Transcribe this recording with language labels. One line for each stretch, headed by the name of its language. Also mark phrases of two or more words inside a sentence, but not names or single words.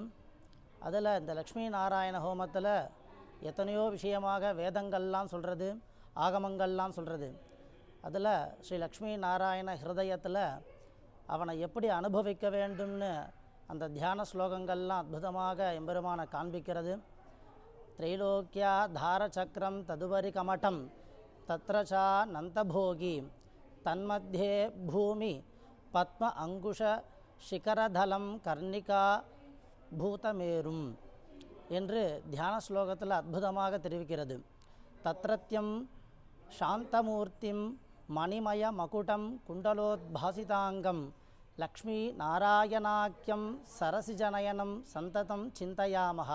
Tamil: அதில் இந்த லக்ஷ்மி நாராயண ஹோமத்தில் எத்தனையோ விஷயமாக வேதங்கள்லாம் சொல்கிறது, ஆகமங்கள்லாம் சொல்கிறது. அதில் ஸ்ரீ லக்ஷ்மி நாராயண ஹிருதயத்தில் அவனை எப்படி அனுபவிக்க வேண்டும்னு அந்த தியான ஸ்லோகங்கள்லாம் அற்புதமாக எம்பெருமான காண்பிக்கிறது.
Sanskrit: त्रैलोक्या धारचक्रं तदुपरि कमठं तत्र च नन्तभोगी तन्मध्ये भूमि पद्म अंकुश शिखरधलं कर्णिका பூதமேரும்
Tamil: என்று தியான ஸ்லோகத்தில் அற்புதமாக தெரிவிக்கிறது.
Sanskrit: तत्रत्यं शान्तमूर्तिं मणिमय मकुटं कुण्डलोद्भासिताङ्गं लक्ष्मी नारायणाख्यं सरसिजनयनं सन्ततं चिन्तयामहा.